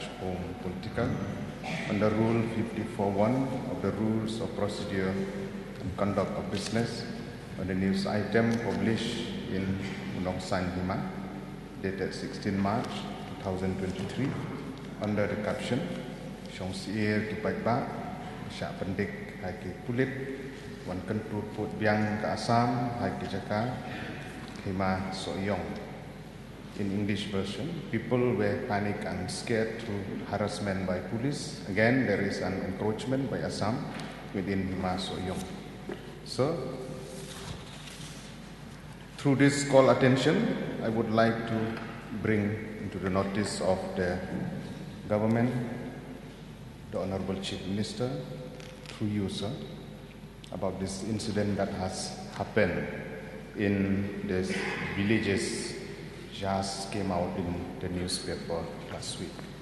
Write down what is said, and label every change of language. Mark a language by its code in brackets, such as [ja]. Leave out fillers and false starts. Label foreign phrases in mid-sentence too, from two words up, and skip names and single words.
[en] of Home Political under Rule 54.1 of the Rules of Procedure and Conduct of Business on the news item published in Nong Sain Hima, dated 16 March 2023, under the caption [kha] Song Sier Ki Paitba Sha Pendik Haki Pulit Wan Kyntur Putbiang Ka Assam Haki Jaka Hima Sohïong. [en] In English version, people were panicked and scared through harassment by police. Again, there is an encroachment by Assam within Hima Sohïong. So, through this call attention, I would like to bring into the notice of the government, the Honorable Chief Minister, through you, sir, about this incident that has happened in these villages just came out in the newspaper last week.